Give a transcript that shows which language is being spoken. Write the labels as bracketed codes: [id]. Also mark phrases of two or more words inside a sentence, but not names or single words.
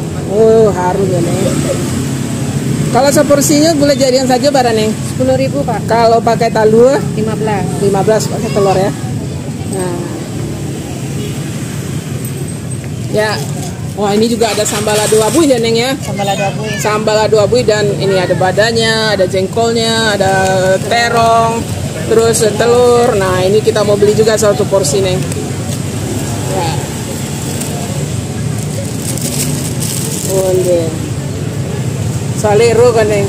[id] Oh, harum ya Neng. Kalau seporsinya gulai jari yang saja berapa Neng? 10.000 Pak. Kalau pakai talu 15. pakai telur ya. Nah. Ya. Wah, ini juga ada sambal [min] lado abuy [id] ya Neng ya. [min] Sambal lado abuy. [id] Sambal [min] lado abuy [id] dan ini ada badannya, ada jengkolnya, ada terong, terus telur. Nah, ini kita mau beli juga satu porsi Neng. Ya. Onde. [min] Salero kan Neng.